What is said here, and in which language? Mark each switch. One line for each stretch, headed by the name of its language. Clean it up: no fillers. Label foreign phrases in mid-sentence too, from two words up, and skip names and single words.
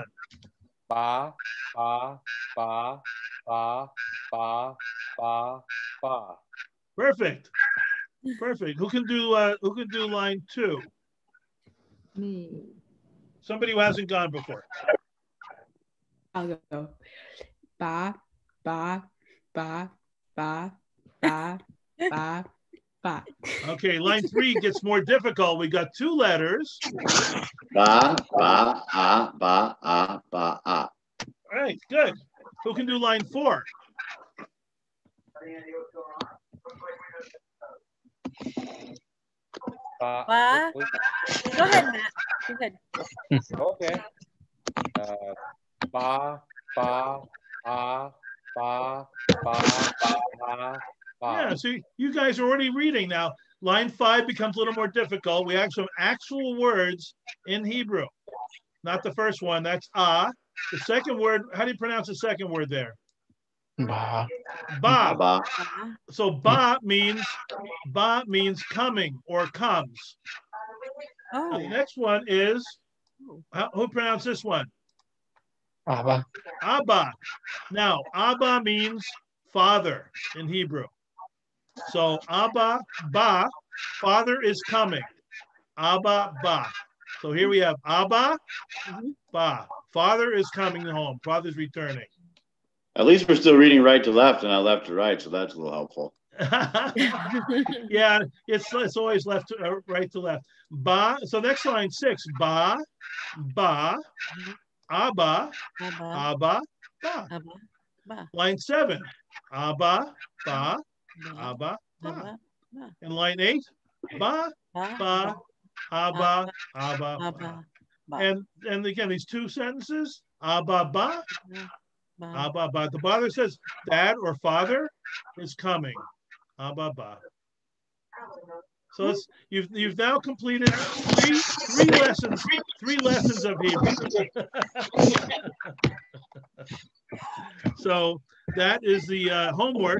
Hebrew: Ba, ba, ba, ba, ba, ba, ba.
English: Perfect. Perfect. Who can do line 2? Me. Somebody who hasn't gone before. I'll go.
Hebrew: Ba, ba, ba, ba, ba, ba, ba.
English: Okay, line 3 gets more difficult. We got 2 letters.
Hebrew: Ba, ba, ah, ba, ah, ba, ah.
English: All right, good. Who can do line 4?
Hebrew: Ba.
English: Ba. Go ahead, Matt. Go ahead.
Hebrew: Okay. Ba, ba, ah, ba, ba, ba, ba.
English: Yeah, see, you guys are already reading now. Line 5 becomes a little more difficult. We have some actual words in Hebrew. Not the first one, that's ah. The second word, how do you pronounce the second word there?
Hebrew: Ba. Ba. Ba.
English: So ba means coming or comes. Oh. The next one is, who pronounced this one?
Hebrew: Abba. Abba.
English: Now, Abba means father in Hebrew. So
Hebrew: Abba, ba,
English: father is coming.
Hebrew: Abba, ba.
English: So here we have
Hebrew: Abba, ba.
English: Father is coming home. Father's returning. At least we're still reading right to left and not left to right, so that's a little helpful. Yeah, it's always left to right to left. Ba. So next line 6.
Hebrew: Ba, ba, Abba, Abba, ba. Abba, ba.
English: Line 7.
Hebrew: Abba, ba, Ba. Abba, ba. Abba, ba.
English: And line 8.
Hebrew: Ba, ba, Abba, Abba, ba. Abba, ba.
English: And again, these 2 sentences,
Hebrew: Abba, ba, Ba. Abba, ba.
English: The father says dad or father is coming.
Hebrew: Abba, ba.
English: So you've now completed three lessons of Hebrew. So that is the homework.